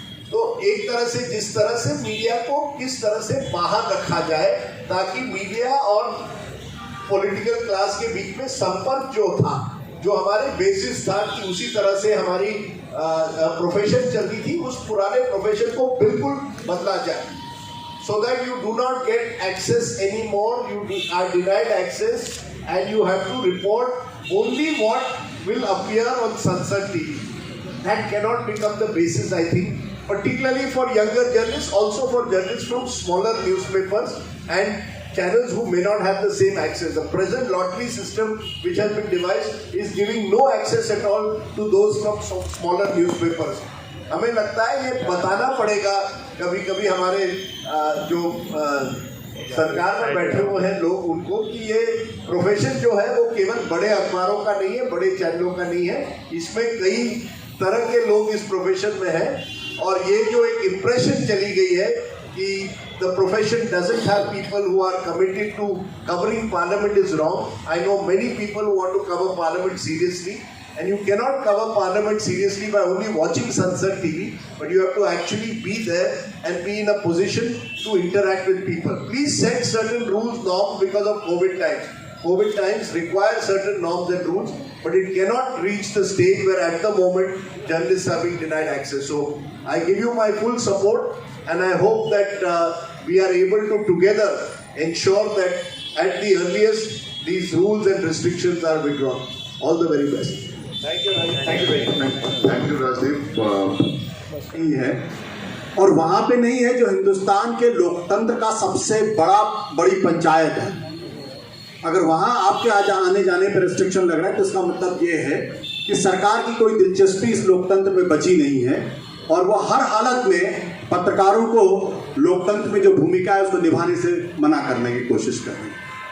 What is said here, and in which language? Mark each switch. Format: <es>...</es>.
<hi>तो एक तरह से जिस तरह से मीडिया को किस तरह से बाहर रखा जाए ताकि मीडिया और पॉलिटिकल क्लास के बीच में संपर्क जो था, जो हमारे बेसिस था कि उसी तरह से हमारी प्रोफेशन चलती थी, उस पुराने प्रोफेशन को बिल्कुल बदला जाए।</hi> <en>So that you do not get access anymore, you are denied access and you have to report only what will appear on Sansad TV. That cannot become the basis, I think, particularly for younger journalists, also for journalists from smaller newspapers and channels who may not have the same access. The present lottery system which has been devised is giving no access at all to those from smaller newspapers.</en> <hi>हमें लगता है ये बताना पड़ेगा कभी कभी हमारे जो सरकार में बैठे हुए हैं लोग उनको कि ये प्रोफेशन जो है वो केवल बड़े अखबारों का नहीं है, बड़े चैनलों का नहीं है, इसमें कई तरह के लोग इस प्रोफेशन में हैं। और ये जो एक इम्प्रेशन चली गई है कि</hi> <en>the profession doesn't have people who are committed to covering parliament is wrong. I know many people who want to cover parliament seriously. And you cannot cover parliament seriously by only watching Sansad TV, but you have to actually be there and be in a position to interact with people. Please set certain rules, norms because of COVID times. COVID times require certain norms and rules, but it cannot reach the stage where at the moment journalists are being denied access. So I give you my full support and I hope that we are able to together ensure that at the earliest these rules and restrictions are withdrawn. All the very best. Thank you very much. Thank you Rajdeep.</en> <hi>नहीं है और वहां पे नहीं है जो हिंदुस्तान के लोकतंत्र का सबसे बड़ी पंचायत है। अगर वहां आपके आने जाने पर रिस्ट्रिक्शन लग रहा है तो इसका मतलब ये है कि सरकार की कोई दिलचस्पी इस लोकतंत्र में बची नहीं है और वो हर हालत में पत्रकारों को लोकतंत्र में जो भूमिका है उसको निभाने से मना करने की कोशिश कर रही है।</hi>